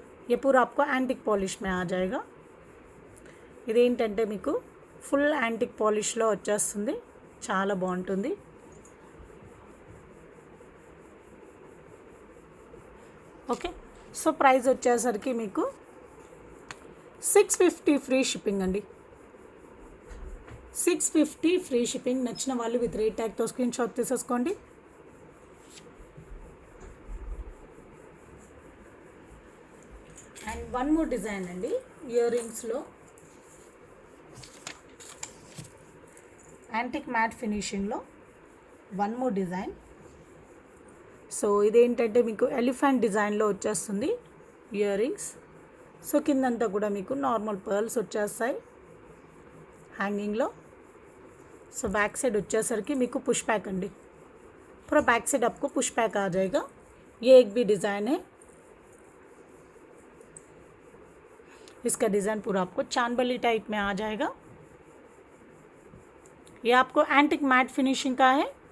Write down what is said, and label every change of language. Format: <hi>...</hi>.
<hi>ये पूरा आपको యాంటిక్ పాలిష్ में आ जाएगा.</hi> <te>ఇదేంటంటే మీకు ఫుల్ యాంటిక్ పాలిష్లో వచ్చేస్తుంది, చాలా బాగుంటుంది. ఓకే, సో ప్రైస్ వచ్చేసరికి మీకు 650 ఫ్రీ షిప్పింగ్ అండి. 650 ఫ్రీ షిప్పింగ్. నచ్చిన వాళ్ళు విత్ రేట్ ట్యాగ్తో స్క్రీన్ షాట్ తీసేసుకోండి. అండ్ వన్ మోర్ డిజైన్ అండి, year రింగ్స్లో antique mat ఫినిషింగ్లో one more design. So ఇదేంటంటే మీకు ఎలిఫెంట్ డిజైన్లో వచ్చేస్తుంది ఇయర్ రింగ్స్. సో కిందంతా కూడా మీకు నార్మల్ పర్ల్స్ వచ్చేస్తాయి హ్యాంగింగ్లో. సో बैक साइड వచ్చేసరికి మీకు పుష్ बैक अंडी.</te> <hi>पूरा बैक साइड आपको पुश बैक आ जाएगा. ये एक भी डिज़ाइन है, इसका डिज़ाइन पूरा आपको चांदबली टाइप में आ जाएगा. ये आपको యాంటిక్ మ్యాట్ ఫినిషింగ్ का है.</hi>